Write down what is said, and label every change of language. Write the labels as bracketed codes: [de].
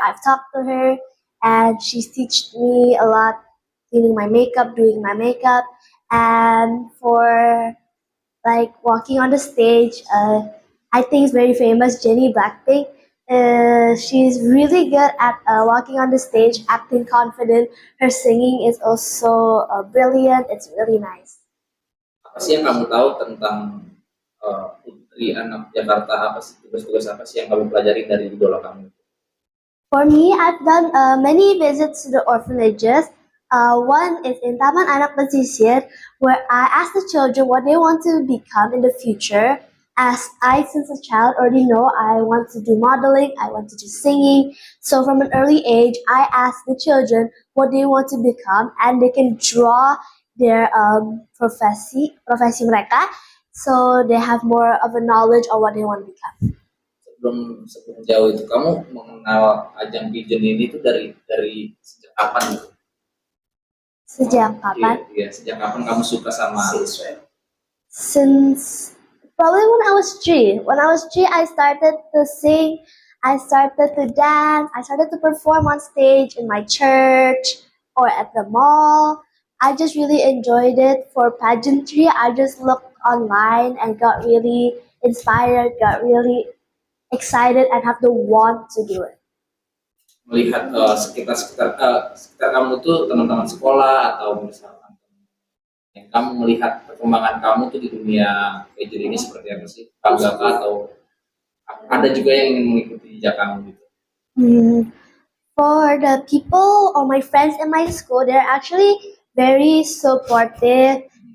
[en] I've talked to her, and she's taught me a lot, cleaning my makeup, doing my makeup, and for like walking on the stage. I think it's very famous, Jennie Blackpink. She's really good at walking on the stage, acting confident. Her singing is also brilliant. It's really nice. [id] Apa sih yang kamu tahu tentang Putri Anak Jakarta? Apa sih tugas-tugas apa sih yang kamu pelajari dari idola kamu? [en] For me, I've done many visits to the orphanages. One is in Taman Anak Pesisir, where I ask the children what they want to become in the future. As I, since a child, already know I want to do modeling, I want to do singing. So from an early age, I ask the children what they want to become, and they can draw their [id] profesi mereka, [en] so they have more of a knowledge of what they want to become. [id] Sebelum jauh itu, kamu mengenal ajang pageant ini tuh dari sejak kapan? Sejak kapan? Iya, sejak kapan kamu suka sama? [en] Since probably when I was 3. When I was 3, I started to sing, I started to dance, I started to perform on stage in my church or at the mall. I just really enjoyed it. For pageantry, I just looked online and got really inspired, got really excited and have the want to do it. [id] Melihat sekitar kamu tuh teman-teman sekolah atau misalkan yang kamu melihat perkembangan kamu tuh di dunia pageant ini seperti apa sih? Bangga atau ada juga yang ingin mengikuti jejak kamu gitu? [en] For the people or my friends in my school, they're actually very supportive.